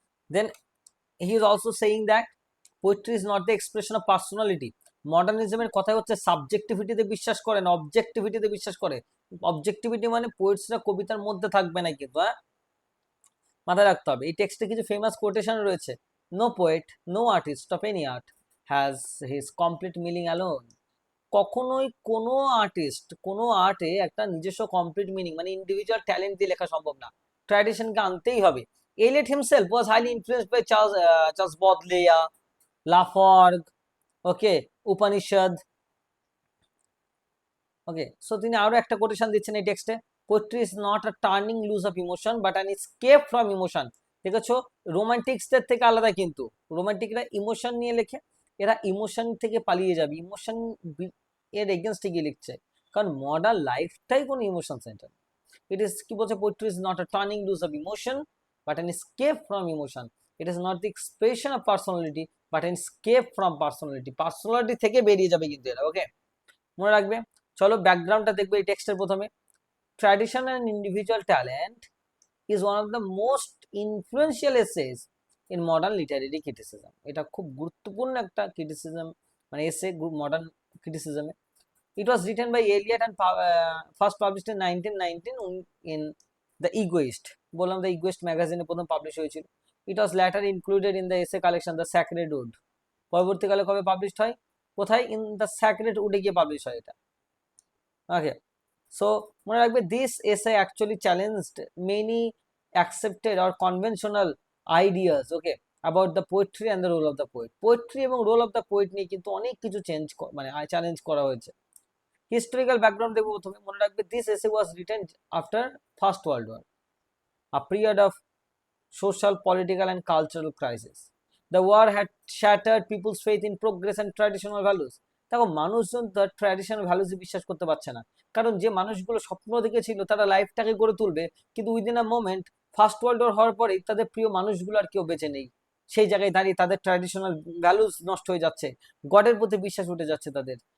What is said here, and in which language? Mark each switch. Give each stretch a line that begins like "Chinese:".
English: Then he is also saying that poetry is not the expression of personality.
Bangla: মডার্নিজমের কথা হচ্ছে সাবজেক্টিভিটিতে বিশ্বাস করে না, অবজেক্টিভিটিতে বিশ্বাস করে। অবজেক্টিভিটি মানে পোয়েটসরা কবিতার মধ্যে থাকবে না, কিন্তু মাথায় রাখতে হবে। এই টেক্সটে কিছু ফেমাস কোটেশন রয়েছে।
English: No poet, no artist of any art has his complete meaning alone.
Bangla: কখনোই কোনো আর্টিস্ট কোনো আর্টে একটা নিজস্ব কমপ্লিট মিনিং মানে ইন্ডিভিজুয়াল ট্যালেন্ট দিয়ে লেখা সম্ভব না, ট্র্যাডিশনকে আনতেই হবে।
English: Eliot himself was highly influenced by Charles Baudelaire, Laforgue, okay, Upanishad. Okay, so
Bangla: তিনি আরো একটা কোটেশন দিচ্ছেন এই টেক্সটে,
English: Poetry is not a turning loose of emotion but an escape from emotion.
Bangla: দেখেছো, রোমান্টিক্সদের থেকে আলাদা, কিন্তু রোমান্টিকরা ইমোশন নিয়ে লেখে, এরা ইমোশন থেকে পালিয়ে যাবে, ইমোশন এর এগেনস্টে গিয়ে লিখছে, কারণ মডার্ন লাইফটাই কোনো ইমোশন সেন্টার।
English: it is
Bangla: কি বলছে,
English: Poetry is not a turning loose of emotion but an escape from emotion. It is not the expression of personality but an escape from personality.
Bangla: Personality থেকে বেরিয়ে যাবে কিন্তু এরা। ওকে, মনে রাখবে। চলো ব্যাকগ্রাউন্ডটা দেখবে এই টেক্সটের প্রথমে।
English: Tradition and individual talent is one of the most influential essays in modern literary criticism.
Bangla: এটা খুব গুরুত্বপূর্ণ একটা ক্রিটিসিজম, মানে এসে modern ক্রিটিসিজমে।
English: It was written by Eliot and first published in 1919 in The Egoist.
Bangla: বললাম দ্য ইগোয়েস্ট ম্যাগাজিনে প্রথম পাবলিশ হয়েছিল।
English: It was later included in the essay collection the sacred wood.
Bangla: পরবর্তীকালে কবে পাবলিশ হয়, কোথায়, ইন দ্য স্যাক্রেড উডে গিয়ে পাবলিশ হয় এটা।
English: okay, so
Bangla: মনে রাখবে
English: This essay actually challenged many accepted or conventional ideas, okay, about the poetry and the role of the poet.
Bangla: Poetry এবং রোল অফ দ্য পোয়েট নিয়ে কিন্তু অনেক কিছু মানে চ্যালেঞ্জ করা হয়েছে। হিস্টোরিক্যাল ব্যাকগ্রাউন্ড দেখবো প্রথমে। মনে রাখবে
English: This essay was written after first world war, a period of social, political and cultural crisis. The war had shattered people's faith in progress and traditional values.
Bangla: দেখো, মানুষজন তার ট্র্যাডিশনাল ভ্যালুজে বিশ্বাস করতে পারছে না, কারণ যে মানুষগুলো স্বপ্ন দেখেছিল তারা লাইফটাকে গড়ে তুলবে, কিন্তু
English: within a moment
Bangla: first world war হওয়ার পরেই তাদের প্রিয় মানুষগুলো আর কেউ বেঁচে নেই। সেই জায়গায় দাঁড়িয়ে তাদের ট্র্যাডিশনাল ভ্যালুজ নষ্ট হয়ে যাচ্ছে, গডের প্রতি বিশ্বাস উঠে যাচ্ছে তাদের।